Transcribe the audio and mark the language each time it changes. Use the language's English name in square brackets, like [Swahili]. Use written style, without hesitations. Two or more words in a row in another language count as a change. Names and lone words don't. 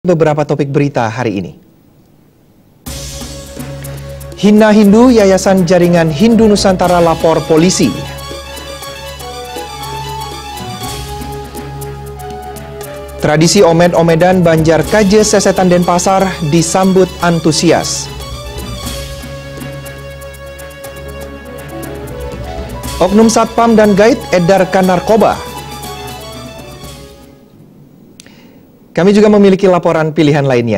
[Indonesian] Beberapa topik berita hari ini. Hina Hindu, Yayasan Jaringan Hindu Nusantara lapor polisi. Tradisi omed-omedan Banjar Kaje Sesetan Denpasar disambut antusias. Oknum Satpam dan Gaid edarkan narkoba. Kami juga memiliki laporan pilihan lainnya.